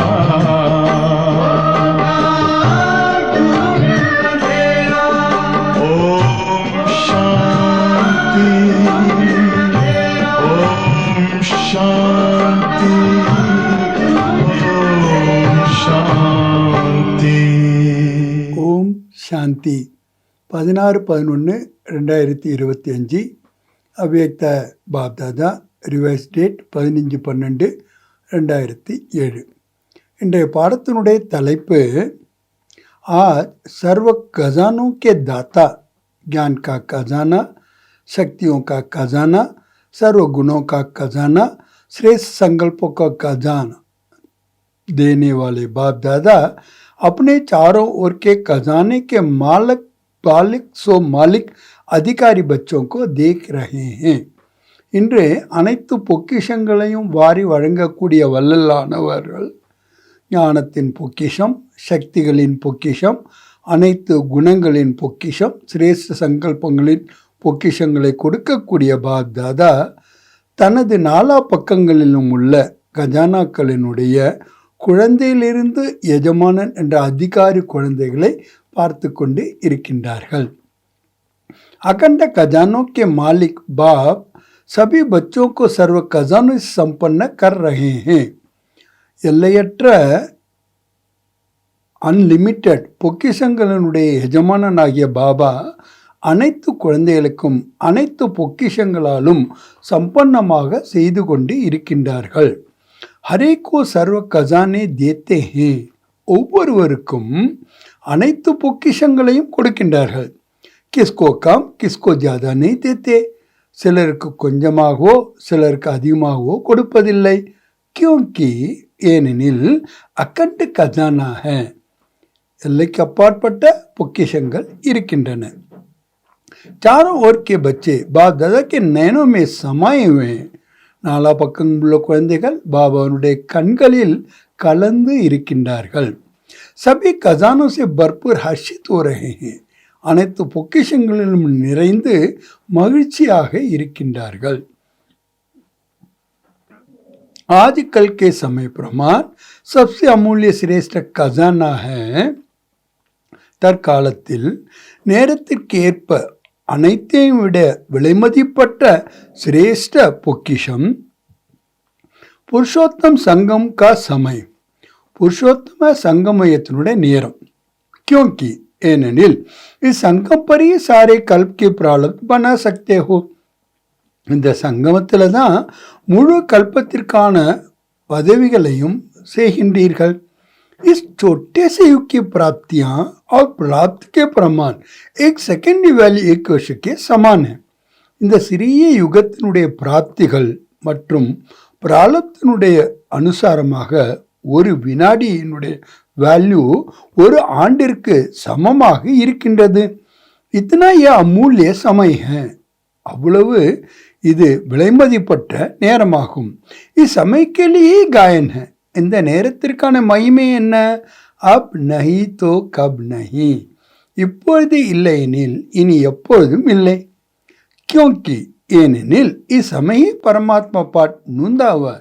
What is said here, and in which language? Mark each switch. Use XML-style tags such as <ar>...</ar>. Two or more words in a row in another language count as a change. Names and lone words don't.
<hi>ओम शांति, ओम शांति, ओम शांति।</hi> <ta>ஓம் சாந்தி. 16/11/2025 அவ்யக்த பாப்தாதா. ரிவைஸ் டேட் 15/12/2007. இன்றைய பாடத்தினுடைய தலைப்பு</ta> <hi>आज सर्व खजानों के दाता, ज्ञान का खजाना, शक्तियों का खजाना, सर्व गुणों का खजाना, श्रेष्ठ संकल्पों का खजाना देने वाले बाप दादा अपने चारों ओर के खजाने के मालिक அதிகாரி बच्चों को देख रहे हैं.</hi> <ta>இன்று அனைத்து பொக்கிஷங்களையும் வாரி வழங்கக்கூடிய வல்லலானவர்கள் ஞானத்தின் பொக்கிஷம், சக்திகளின் பொக்கிஷம், அனைத்து குணங்களின் பொக்கிஷம், சிரேஷ்ட சங்கல்பங்களின் பொக்கிஷங்களை கொடுக்கக்கூடிய பாப் தாதா தனது நாலா பக்கங்களிலும் உள்ள கஜானாக்களினுடைய குழந்தையிலிருந்து எஜமானன் என்ற அதிகாரி குழந்தைகளை பார்த்து கொண்டு இருக்கின்றார்கள்.</ta> <hi>अखंड खजानों के मालिक बाप सभी बच्चों को सर्व खजानों से संपन्न कर रहे हैं.</hi> <ta>எல்லையற்ற அன்லிமிட்டெட் பொக்கிஷங்களினுடைய எஜமானனாகிய பாபா அனைத்து குழந்தைகளுக்கும் அனைத்து பொக்கிஷங்களாலும் சம்பன்னமாக செய்து கொண்டு இருக்கின்றார்கள்.</ta> <hi>हरेको सर्व खजाने देते हैं,</hi> <ta>ஒவ்வொருவருக்கும் அனைத்து பொக்கிஷங்களையும் கொடுக்கின்றார்கள்.</ta> <hi>किसको कम किसको ज़्यादा न देते,</hi> <ta>சிலருக்கு கொஞ்சமாகவோ சிலருக்கு அதிகமாகவோ கொடுப்பதில்லை. கியோங்கி, ஏனெனில்</ta> <hi>अखंड खजाना</hi> <ta>எல்லைக்கு அப்பாற்பட்ட பொக்கிஷங்கள் இருக்கின்றன.</ta> <hi>चारों ओर के बच्चे बाप दादा के नैनों में समाये हुए हैं.</hi> <ta>நாலா பக்கம் உள்ள குழந்தைகள் பாபாவுடைய கண்களில் கலந்து இருக்கின்றார்கள்.</ta> <hi>सभी खजानों से भरपूर हर्षित हो रहे हैं.</hi> <ta>அனைத்து பொக்கிஷங்களிலும் நிறைந்து மகிழ்ச்சியாக இருக்கின்றார்கள்.</ta> <hi>आजकल के समय प्रमाण सबसे अमूल्य श्रेष्ठ खजाना है.</hi> <ta>தற்காலத்தில் நேரத்திற்கு ஏற்ப அனைத்தையும் விட விலைமதிப்பட்ட சிரேஷ்ட பொக்கிஷம்</ta> <hi>पुरुषोत्तम संगम का समय,</hi> <ta>புருஷோத்தம சங்கமயத்தினுடைய நேரம்.</ta> <hi>क्योंकि ஏனெனில் इस संगम पर ही सारे कल्प के प्रारब्ध बना सकते हो.</hi> <ta>இந்த சங்கமத்தில் தான் முழு கல்பத்திற்கான பதவிகளையும் செய்கின்றீர்கள்.</ta> <hi>इस छोटे से युग की प्राप्तियां और प्राप्त के प्रमाण एक</hi> <en>second value</en> <hi>एक वर्ष के समान है.</hi> <ta>இந்த சிறிய யுகத்தினுடைய பிராப்திகள் மற்றும் பிராலப்தினுடைய அனுசாரமாக ஒரு வினாடியினுடைய வேல்யூ ஒரு ஆண்டிற்கு சமமாக இருக்கின்றது.</ta> <hi>இத்தனா ये अमूल्य समय है.</hi> <ta>அவ்வளவு இது விலைமதிப்பட்ட நேரமாகும். இச்சமயக்கிலேயே</ta> <hi>गायन है.</hi> <ta>இந்த நேரத்திற்கான மகிமை என்ன?</ta> <hi>अब नहीं तो कब नहीं,</hi> <ta>இப்பொழுது இல்லையெனில் இனி எப்பொழுதும் இல்லை. क्योंकि ஏனெனில் இச்சமய பரமாத்மா பாட் நுந்தாவார்.</ta>